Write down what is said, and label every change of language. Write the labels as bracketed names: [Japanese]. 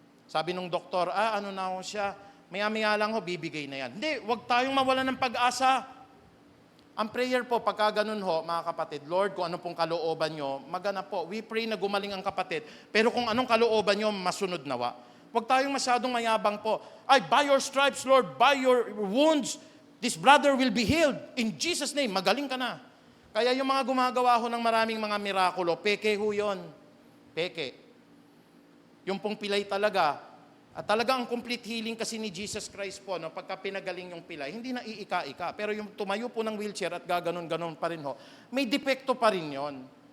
[Filipino] Sabi nung doktor, ano na ho siya? Maya-maya lang ho, bibigay na yan. Hindi, huwag tayong mawalan ng pag-asa. Ang prayer po, pagka ganun ho, mga kapatid, Lord, kung ano pong kalooban nyo, maganap po. [English] We pray [Filipino] na gumaling ang kapatid. Pero kung anong kalooban nyo, masunod nawa. Huwag tayong masyadong mayabang po. [English] Ay, by your stripes, Lord, by your wounds, this brother will be healed. In Jesus' name, [Filipino] magaling ka na. Kaya yung mga gumagawa ho ng maraming mga mirakulo, peke ho yun. Peke. Yung pong pilay talaga, at talaga ang complete healing kasi ni Jesus Christ po, pagka pinagaling yung pilay, hindi na iika-ika. Pero yung tumayo po ng wheelchair at gaganon-ganon pa rin ho, may depekto pa rin yon.